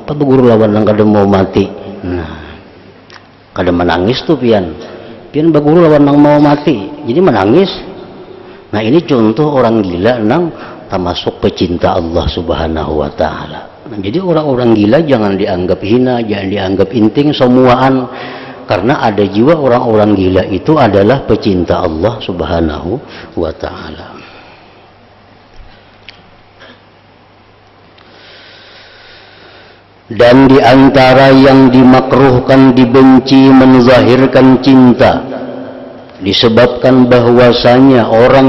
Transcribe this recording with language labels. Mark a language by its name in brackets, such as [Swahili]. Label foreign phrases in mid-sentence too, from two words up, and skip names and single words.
[Indonesian] Apa berguru lawan nang kada mau mati? Nah, kada menangis tuh pian berguru lawan nang mau mati, jadi menangis. Nah, ini contoh orang gila nang termasuk pecinta [Arabic] الله سبحانه وتعالى. [Indonesian] Nah, jadi orang-orang gila jangan dianggap hina, jangan dianggap inting semuaan, karena ada jiwa orang-orang gila itu adalah pecinta [Arabic] الله سبحانه وتعالى. [Indonesian] Dan di antara yang dimakruhkan, dibenci, menzahirkan cinta, disebabkan bahwasanya orang